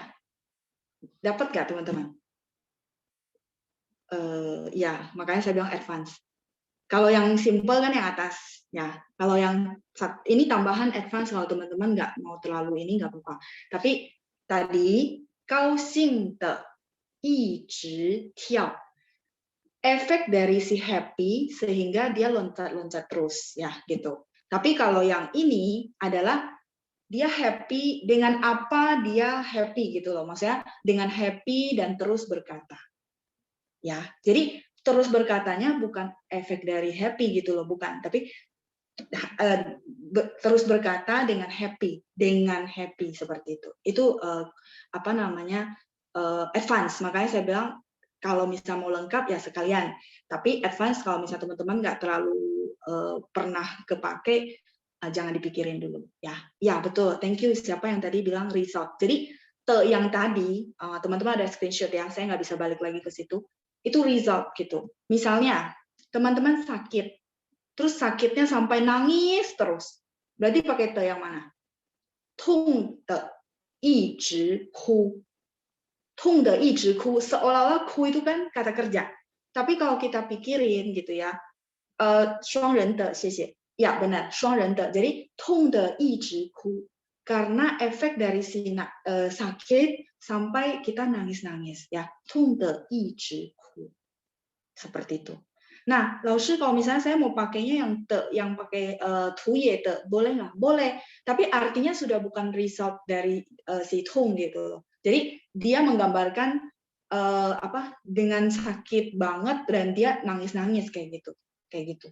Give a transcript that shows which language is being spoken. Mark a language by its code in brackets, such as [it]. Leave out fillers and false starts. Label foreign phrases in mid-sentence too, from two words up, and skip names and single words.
[id] Dapat nggak teman-teman? Ya, makanya saya bilang advance. Kalau yang simple kan yang atas, ya. Kalau yang ini tambahan advance kalau teman-teman nggak mau terlalu ini nggak apa-apa. Tapi tadi [zh] 高兴的一直跳 [id] efek dari si happy sehingga dia loncat-loncat terus ya gitu. Tapi kalau yang ini adalah dia happy dengan apa dia happy gitu loh. Maksudnya dengan happy dan terus berkata. Ya. Jadi terus berkatanya bukan efek dari happy gitu loh, bukan, tapi terus berkata dengan happy seperti itu. Itu apa namanya advance. Makanya saya bilang kalau misalnya mau lengkap ya sekalian. Tapi advance kalau misalnya teman-teman nggak terlalu pernah kepake, jangan dipikirin dulu. Ya betul. [en] Thank you. [id] Siapa yang tadi bilang result. Jadi yang tadi teman-teman ada screenshot ya. Saya nggak bisa balik lagi ke situ. Itu result gitu. Misalnya teman-teman sakit. Terus sakitnya sampai nangis terus. Berarti pakai te yang mana? [zh] 痛的一直哭. 痛的一直哭. [id] Seolah-olah ku itu kan kata kerja. Tapi kalau kita pikirin gitu ya, [zh] 双人的, 谢谢. [id] Ya benar, [zh] 双人的. Jadi 痛的一直哭. [id] Karena efek dari si sakit sampai kita nangis-nangis ya. [zh] 痛的一直哭. [id] Seperti itu. Nah, Laoshi kalau misalnya saya mau pakainya yang pakai tuye de, boleh nggak? Boleh. Tapi artinya sudah bukan result dari si tung gitu loh. Jadi dia menggambarkan dengan sakit banget dan dia nangis-nangis kayak gitu.